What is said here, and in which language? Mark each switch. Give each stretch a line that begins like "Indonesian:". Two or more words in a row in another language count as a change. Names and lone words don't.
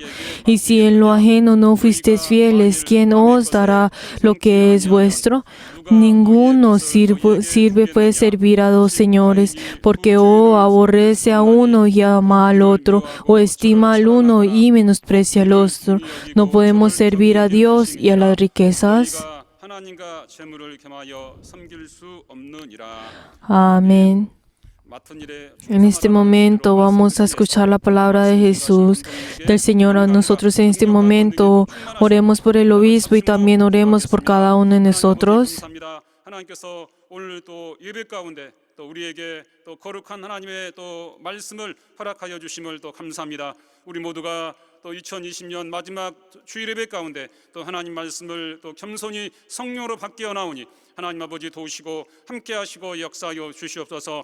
Spanish: Y si en lo ajeno no fuisteis fieles, ¿quién os dará lo que es vuestro? Ninguno puede servir a dos señores, porque o aborrece a uno y ama al otro, o estima al uno y menosprecia al otro. No podemos servir a Dios y a las riquezas.
Korean: 하나님과 재물을 겸하여 섬길 수 없느니라.
Spanish: Amén. En este momento vamos a escuchar la palabra de Jesús, del Señor a nosotros. En este momento oremos por el obispo y también oremos por cada uno de nosotros.
Korean: 하나님께서 오늘 또 예배 가운데 또 우리에게 또 거룩한 하나님의 또 말씀을 허락하여 주심을 또 감사합니다. 우리 모두가 또 2020년 마지막 주일 예배 가운데 또 하나님 말씀을 또 겸손히 성령으로 바뀌어 나오니 하나님 아버지 도우시고 함께 하시고 역사하여 주시옵소서.